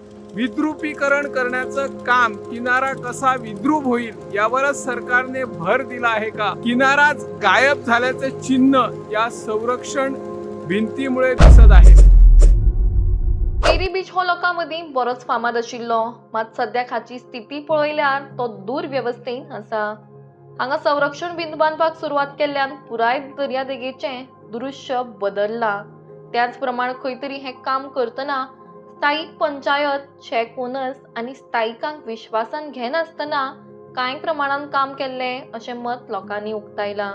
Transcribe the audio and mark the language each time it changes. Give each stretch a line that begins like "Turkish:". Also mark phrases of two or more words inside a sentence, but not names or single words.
Marathi: विद्रुपीकरण करण्याचं काम, किनारा कसा विद्रूप होईल यावरच सरकारने भर दिला आहे का? किनाराच गायब झाल्याचे चिन्ह या संरक्षण भिंतीमुळे दिसत आहे।
Konkani: केरी बीच हो लोकांमदी बरोच फामाद आशिल्लो, मात सध्या हाची स्थिती पळयल्यार तो दुर्व्यवस्थेन आसा। हांगा संरक्षण भिंत बांधपाक सुरवात केल्ल्यान पुराय दर्यादेगेचें दृश्य बदलला। त्याच प्रमाण खंय तरी हे काम करतना स्थायिक पंचायत,
English: shack owners
Konkani: आनी स्थायिकांक विश्वासान घेनासतना कांय प्रमाणात काम केल्ले अशें मत लोकांनी उक्तायलां।